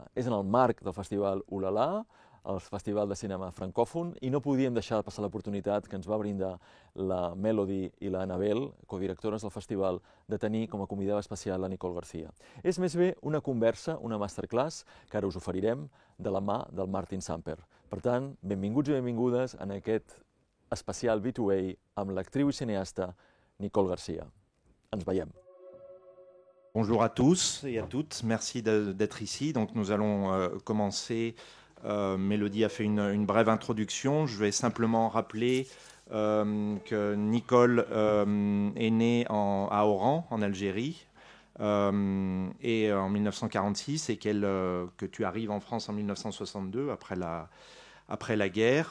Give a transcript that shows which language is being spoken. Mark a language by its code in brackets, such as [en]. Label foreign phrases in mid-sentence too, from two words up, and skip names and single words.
[ca] És en el marc del Festival Ulala, el Festival de Cinema Francòfon, i no podíem deixar de passar l'oportunitat que ens va brindar la Melody i la Anabel, codirectores del festival, de tenir com a convidada especial la Nicole García. És més bé una conversa, una masterclass, que ara us oferirem de la mà del Martin Samper. Per tant, benvinguts i benvingudes en aquest especial B2A amb l'actriu i cineasta Nicole García. Ens veiem. [fr] Bonjour à tous et à toutes, merci d'être ici. Donc nous allons commencer. Mélodie a fait une brève introduction. Je vais simplement rappeler que Nicole est née à Oran, en Algérie, et en 1946, et que tu arrives en France en 1962, après la guerre.